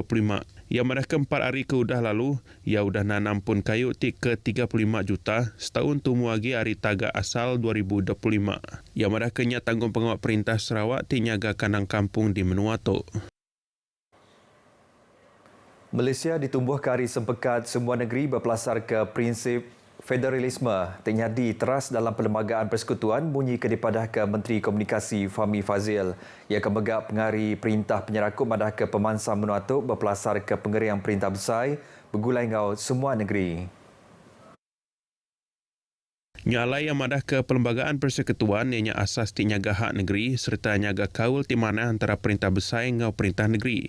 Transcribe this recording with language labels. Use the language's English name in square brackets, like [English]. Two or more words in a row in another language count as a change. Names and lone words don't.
[Iban] Ia madah ke 4 hari ke udah lalu, ia udah nanam pun kayu ti ke 35 juta setahun tumu lagi hari tagak asal 2025. Ia madah ke nyat tanggung pengawal perintah Sarawak ti nyaga kandang kampung di menua tu. Malaysia ditumbuh ke hari sempekat semua negeri berpelasar ke prinsip federalisme ternyadi teras dalam Perlembagaan Persekutuan bunyi kedipadah ke Menteri Komunikasi Fahmi Fazil. Ia akan megak pengari perintah penyerakup madah ke pemansam menua tu berpelasar ke pengerian perintah besar bergulai ngau semua negeri. Nyalai yang madah ke Perlembagaan Persekutuan ianya asas ti nyaga hak negeri serta nyaga kaul ti mana antara perintah besar ngau perintah negeri.